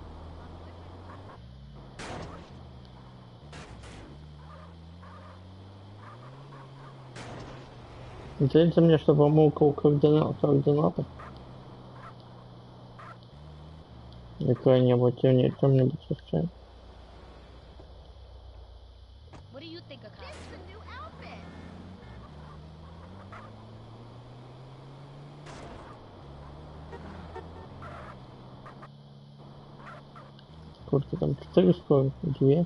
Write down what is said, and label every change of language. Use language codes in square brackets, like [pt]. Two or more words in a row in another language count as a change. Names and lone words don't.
[be] Здаецца мне, што памылка ў координатах. Якая-небудзь, ці не, чым-небудзь яшчэ. [en] What do you think of This is a new outfit. [ru] Сколько там? 4 стоит? 2?